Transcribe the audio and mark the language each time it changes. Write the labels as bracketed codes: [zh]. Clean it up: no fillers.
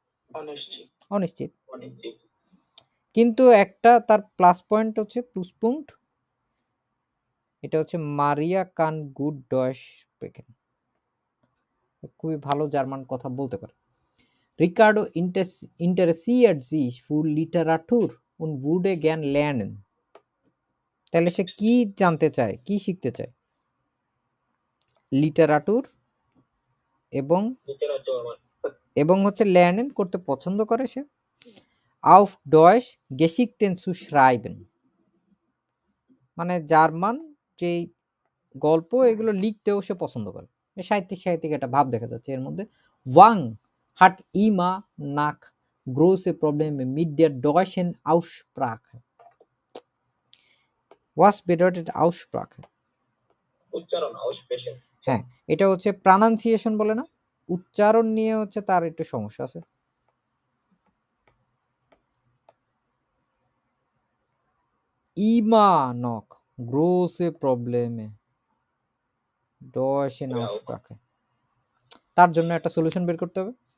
[bn] অনিশ্চিত অনিশ্চিত। অনিশ্চিত কিন্তু একটা তার প্লাস পয়েন্ট হচ্ছে প্লুসপুঙ্ক্ট, এটা হচ্ছে [de] মারিয়া কান গুড ডয়েশ স্প্রেকেন, [bn] খুবই ভালো জার্মান কথা বলতে পারে। [de] রিকার্ডো interessiert sich für Literatur und würde gern lernen। [bn] তাহলে সে কি জানতে চায়, কি শিখতে চায়? লিটারাটুর এবং এবং হচ্ছে lernen করতে পছন্দ করে সে। [de] auf Deutsch Geschichten zu schreiben, [bn] মানে জার্মান যে গল্প এগুলো লিখতেও সে পছন্দ করে। সাহিত্যিক একটা ভাব দেখা যাচ্ছে এর মধ্যে। [de] ওয়াং hat immer nach große Probleme mit der deutschen Aussprache। Was bedeutet Aussprache? [bn] উচ্চারণ aussprechen হ্যাঁ, এটা হচ্ছে প্রনাউন্সিয়েশন বলে না, উচ্চারণ নিয়ে হচ্ছে তার একটু সমস্যা আছে। [de] immer noch große Probleme deutschen Aussprache, [bn] তার জন্য একটা সলিউশন বের করতে হবে।